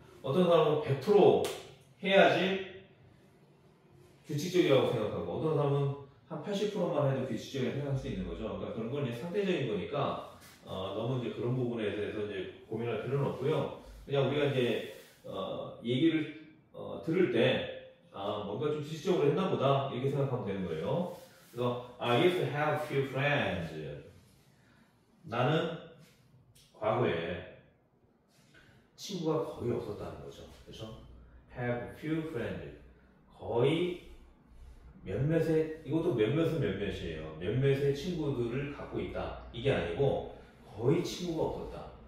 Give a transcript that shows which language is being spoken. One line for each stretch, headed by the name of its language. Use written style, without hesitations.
Korean: 어떤 사람은 100% 해야지 규칙적이라고 생각하고, 어떤 사람은 한 80%만 해도 규칙적이라고 생각할 수 있는 거죠. 그러니까 그런 건 이제 상대적인 거니까 너무 이제 그런 부분에 대해서 이제 고민할 필요는 없고요. 그냥 우리가 이제 얘기를 들을 때 뭔가 좀 규칙적으로 했나 보다 이렇게 생각하면 되는 거예요. 그래서
English: I used to have few friends.
Korean: 나는 과거에 친구가 거의 없었다는 거죠. 그렇죠?
English: have few friends.
Korean: 거의 몇몇의, 이것도 몇몇은 몇몇이에요. 몇몇의 친구들을 갖고 있다. 이게 아니고 거의 친구가 없었다.